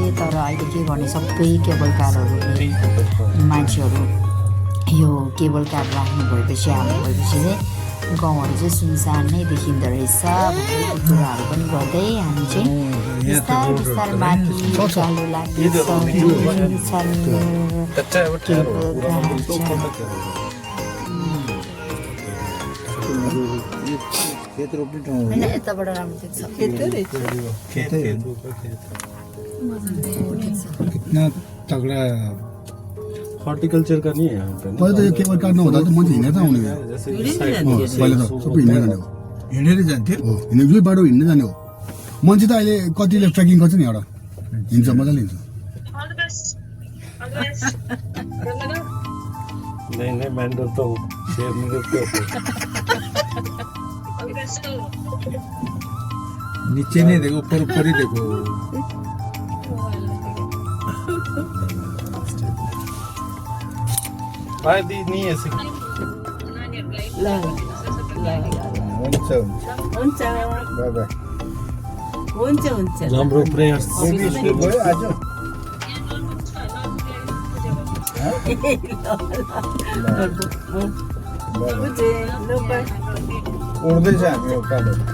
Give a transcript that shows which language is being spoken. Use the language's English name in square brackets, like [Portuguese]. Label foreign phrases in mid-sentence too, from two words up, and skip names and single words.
[Nepali] तर अहिले के गर्ने सबै केबल कारहरूले मान्छेहरू यो केबल कार राख्नु भएपछि हाल्नु भएपछि चाहिँ गाउँहरू चाहिँ सुनसान नै देखिँदो रहेछ भन्ने कुराहरू पनि गर्दै हामी चाहिँ बिस्तार माथि चालु लाग्दैछौँ। यताबाट राम्रो देख्छ। [Hindi] कितना तगड़ा हॉर्टिकल्चर का नहीं है यहाँ पे। पहले तो ये [Nepali] केबल कार नहुँदा त मान्छे हिँडेर आउने भयो। पहिले त सबै हिँडेर जाने हो। हिँडेर जान्थ्यो। हिँड्दै बाटो हिँड्दै जाने हो। मान्छे त अहिले कतिले ट्रेकिङ गर्छ नि एउटा हिँड्छ मजाले हिँड्छ। [Hindi] नहीं मैं डरता हूँ, शेर नहीं डरते। नीचे नहीं देखो, ऊपर ही देखो। दी नहीं ऐसे। [Nepali] हुन्छ राम्रो प्रेयर्स। उड्दैछ हामी उकालो।